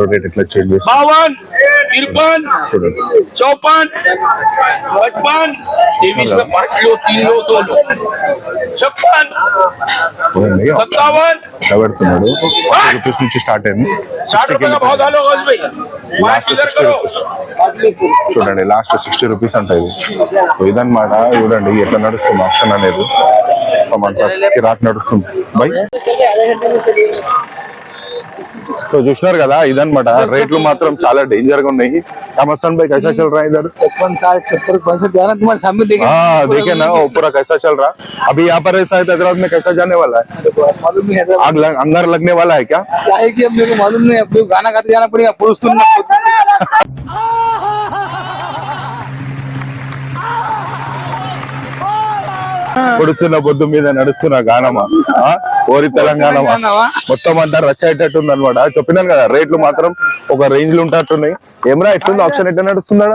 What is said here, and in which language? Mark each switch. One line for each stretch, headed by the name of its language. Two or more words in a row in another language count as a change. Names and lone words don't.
Telugu: రేట్ ఎట్లా చేంజ్ చేసి
Hindi: 52 53 54 55 23 में 5 किलो 3 लो 2 लो 56 57
Telugu: పెడుతున్నాడు 40 రూపీస్ నుంచి స్టార్ట్ అయింది
Hindi: 60 रुपए का भाव डालो गज भाई
Telugu: లాస్ట్ 60 రూపీస్ చూడండి లాస్ట్ 60 రూపీస్ అంటే ఇది సో ఇదన్నమాట చూడండి ఎట్లా నడుస్తుంది ఆప్షన్ అనేది రాక్ నడుస్తుంది బై సో చూసినారు కదా ఇదన్నమాట రేట్లు మాత్రం చాలా డేంజర్ గా ఉన్నాయి
Hindi: रामस्थान भाई कैसा चल रहा है इधर 55-60-70 जाना तुम्हारे सामने देखे हाँ देखे ना वो पूरा कैसा चल रहा अभी यहाँ पर ऐसा है हैदराबाद में कैसा जाने वाला है मालूम नहीं है आग अंगार लगने वाला है क्या क्या है कि अब मेरे को मालूम नहीं, अब गाना गाते जाना पड़ेगा पुरुष तुम
Telugu: పొడుస్తున్న పొద్దు మీద నడుస్తున్న గానమా ఓరి తెలంగాణమా మొత్తం అంతా రచ్ అయ్యేటట్టుంది అనమాట చెప్పినాను కదా రేట్లు మాత్రం ఒక రేంజ్ లో ఉంటట్టున్నాయి ఏమరా ఎట్లుంది ఆప్షన్ ఎట్లా నడుస్తుందా